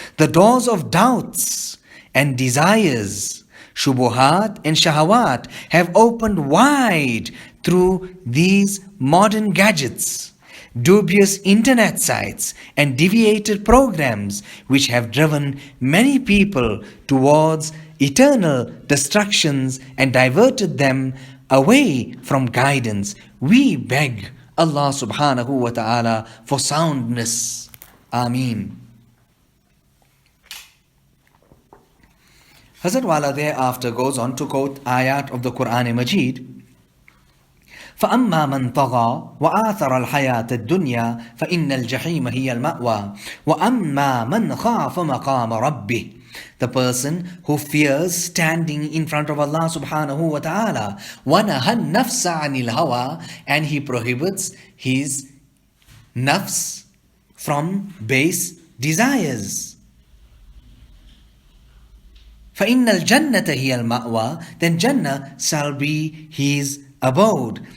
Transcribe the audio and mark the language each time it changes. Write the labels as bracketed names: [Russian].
[English] The doors of doubts and desires, shubuhat and shahawat, have opened wide through these modern gadgets, dubious internet sites and deviated programs which have driven many people towards eternal destructions and diverted them away from guidance. We beg Allah subhanahu wa ta'ala for soundness Ameen. Hazrat Wala thereafter goes on to quote ayat of the Quran Majid. [Arabic] فأما من طغى وآثر الحياة الدنيا فإن الجحيم هي المأوى وأما من خاف مقام ربه. [English] The person who fears standing in front of Allah subhanahu wa ta'ala. [Arabic] وَنَهَى النَّفْسَ عَنِ الْهَوَى, [English] and he prohibits his nafs from base desires. [Arabic] فَإِنَّ الْجَنَّةَ هِيَ الْمَأْوَى, [English] then Jannah shall be his abode.